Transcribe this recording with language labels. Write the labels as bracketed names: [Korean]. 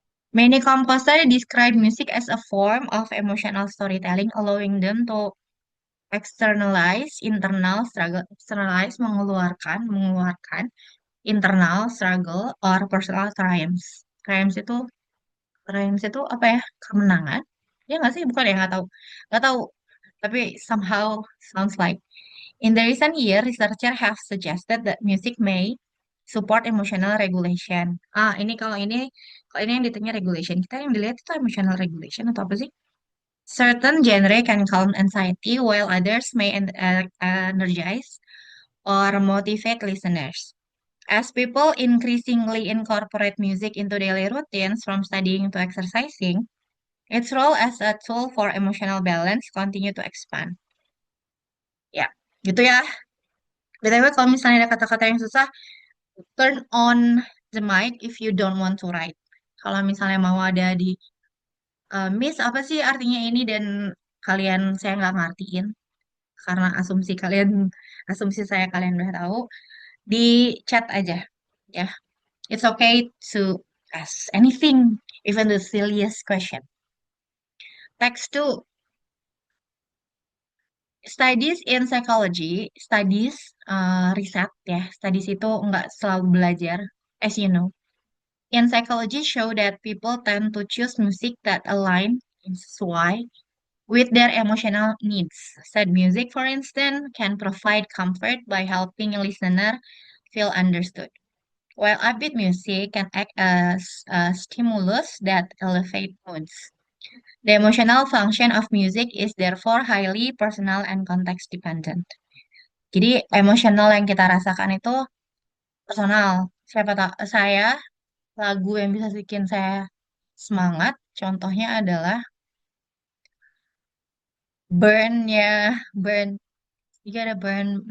[English] Many composers describe music as a form of emotional storytelling, allowing them to externalize, [Indonesian] mengeluarkan [English] internal struggle or personal triumphs. [Indonesian] Triumphs itu apa ya? Kemenangan? Ya nggak sih? Bukan ya? Nggak tahu. Tapi [English] somehow sounds like. In the recent year, researchers have suggested that music may support emotional regulation. [Indonesian] Kalau ini yang ditanya regulation. Kita yang dilihat itu emotional regulation atau apa sih? [English] Certain genre can calm anxiety, while others may energize or motivate listeners. As people increasingly incorporate music into daily routines, from studying to exercising, its role as a tool for emotional balance continue to expand. [Indonesian] Ya, gitu ya. BTW kalau misalnya ada kata-kata yang susah, [English] turn on the mic if you don't want to write. [Indonesian] Kalau misalnya mau ada di miss apa sih artinya ini dan kalian saya nggak ngertiin karena asumsi saya kalian udah tahu, di chat aja ya. [English] It's okay to ask anything, even the silliest question. Text to studies in psychology, [Indonesian] riset ya. Studies itu nggak selalu belajar, [English] as you know. In psychology show that people tend to choose music that align [Indonesian] sesuai [English] with their emotional needs. Sad music, for instance, can provide comfort by helping a listener feel understood, while upbeat music can act as a stimulus that elevate moods. The emotional function of music is therefore highly personal and context dependent. [Indonesian] Jadi emosional yang kita rasakan itu personal. Siapa tak saya lagu yang bisa bikin saya semangat, contohnya adalah Burn-nya, Burn. Jadi ada Burn.